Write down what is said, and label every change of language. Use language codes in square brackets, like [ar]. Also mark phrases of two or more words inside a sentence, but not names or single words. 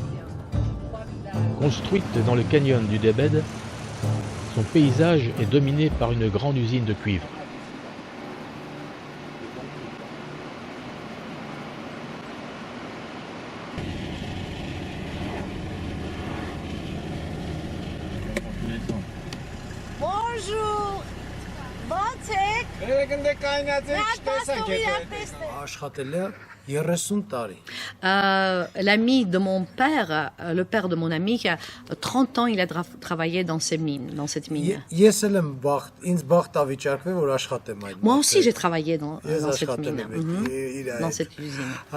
[fr] Construite dans le canyon du Debed, son paysage est dominé par une grande usine de cuivre. Bonjour. [hy] Ո՞նց եք։ [fr] L'ami de mon père, le père de mon ami, 30 ans, il a travaillé dans ces mines, dans cette mine. Moi aussi, j'ai travaillé dans cette mine, dans cette usine.